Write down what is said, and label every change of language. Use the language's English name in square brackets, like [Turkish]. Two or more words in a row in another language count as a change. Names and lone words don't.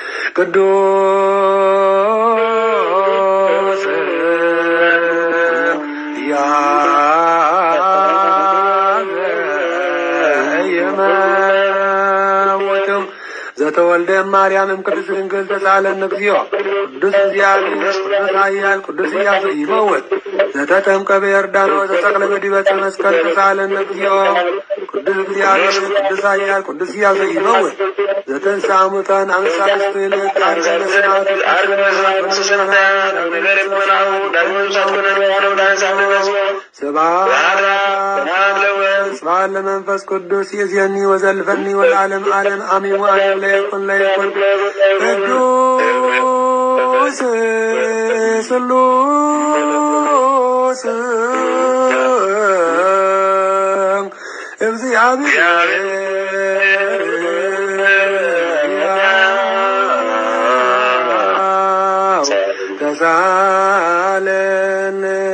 [Geez] ቅዱስ የመውትም ዘተወልደ ማርያምም ቅዱስ ድንግል ተሳለን እግዚኦ ቅዱስ እግዚአብሔር ቅዱስ ኃያል ቅዱስ ኢያሱ ይመውት ዘተጠምቀ በዮርዳኖስ ተሰቅለ በዲበ ዕፀ መስቀል ተሳለን እግዚኦ ቅዱስ እግዚአብሔር ቅዱስ ኃያል ቅዱስ ኢያሱ ይመውት ዘተንሥአ እሙታን አምሳለ ስእለት አርገነ ስብሐት ስብሐት ለመንፈስ ቅዱስ ይእዜኒ ወዘልፈኒ ወለዓለመ ዓለም አሜን። ወአሜን። ለይኩን ቅዱስ ስሉስ እግዚአብሔር ተሳለን